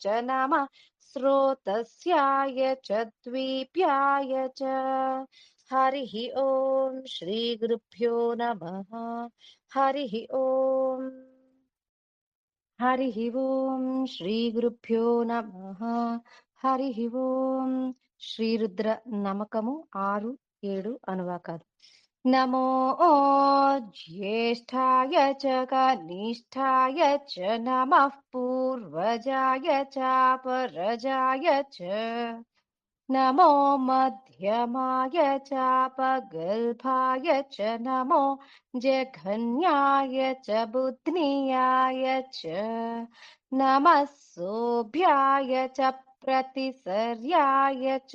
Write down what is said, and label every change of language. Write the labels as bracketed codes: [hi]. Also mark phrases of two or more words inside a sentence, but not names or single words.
[sa] नमः स्रोतस्याय च द्वीप्याय च. हरिः ओम् श्रीगुरुभ्यो नमः. हरिः ओम्. हरिः ओम् श्रीगुरुभ्यो नमः. हरिः ओम्. [te] శ్రీరుద్ర నమకము 6, 7 అనువాకాలు. [sa] నమో జ్యేష్ఠాయ చ కనిష్ఠాయ చ. నమః పూర్వజాయ చాపరజాయ చ. नमो मध्यमाय चापगल्भाय च. नमो जघन्याय च बुध्नियाय च. नमः सोऽभ्याय च प्रतिसर्याय च.